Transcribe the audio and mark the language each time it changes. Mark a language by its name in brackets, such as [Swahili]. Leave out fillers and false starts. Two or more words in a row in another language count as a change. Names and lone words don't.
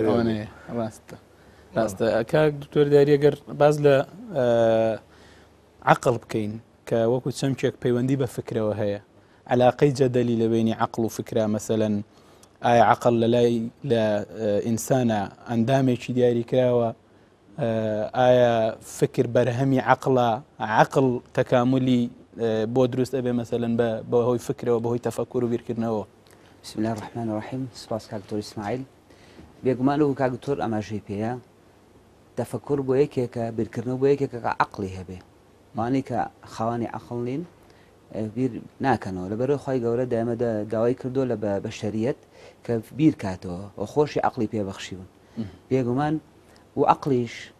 [Central Kurdish] ئەوانەیە ڕاستە کاک دکتۆر دیاری ئەگەر باز لە عەقڵ بکەین کە وەکو چەمکێک پەیوەندی بە فکرەوە هەیە علاقەی جەدەلی لە بینی عەقڵ و فکرە مەسەلەن ئایا عەقڵ لە ئینسانە ئەندامێکی دیاری کراوە ئایا فکر بەرهەمی عەقڵە عەقڵ تەکاملی بۆ دروست ئەبێ مەسەلەن بەهۆی فکرەوە بەهۆی تەفەکوور و بیرکردنەوە. [Arabic] بسم الله الرحمن الرحیم. [Central Kurdish] سپاس کاک دکتۆر ئیسماعیل. بێگومان و کاک دکتۆر ئەماژەی پێەیە تەفەکوور بۆ یەکێکە بیرکردنەوە بۆ یەکێکە عەقڵی هەبێ وانەی کە خاوەنی عەقڵ نین بیر ناکەنەوە لەبەرەوەی خۆی گەورە دائیمە داوای کردو لە بەشەریەت کە بیر کاتەوە و خۆشی عەقڵی پێبەخشیون بێگومان و عەقڵیش